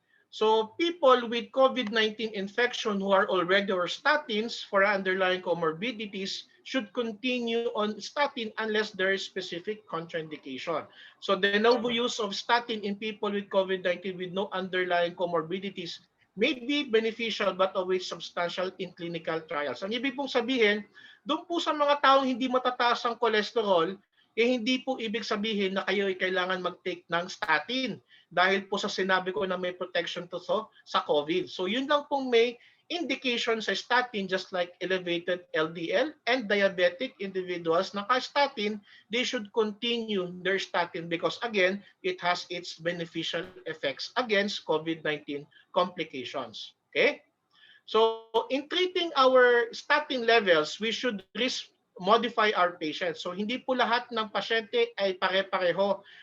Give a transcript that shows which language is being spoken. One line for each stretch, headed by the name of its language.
English: So people with COVID-19 infection who are already on statins for underlying comorbidities should continue on statin unless there is specific contraindication. So the novel use of statin in people with COVID-19 with no underlying comorbidities may be beneficial but always substantial in clinical trials.
Filipino: Ang ibig pong sabihin, doon po sa mga taong hindi matataas ang cholesterol, hindi po ibig sabihin na kayo ay kailangan mag-take ng statin dahil po sa sinabi ko na may protection to sa COVID. So yun lang pong may indication sa statin,
English: just like elevated LDL and diabetic individuals na ka-statin, they should continue their statin because again, it has its beneficial effects against COVID-19 complications. Okay? So in treating our statin levels, we should risk modify our patients.
Filipino: So hindi po lahat ng pasyente ay pare-pareho.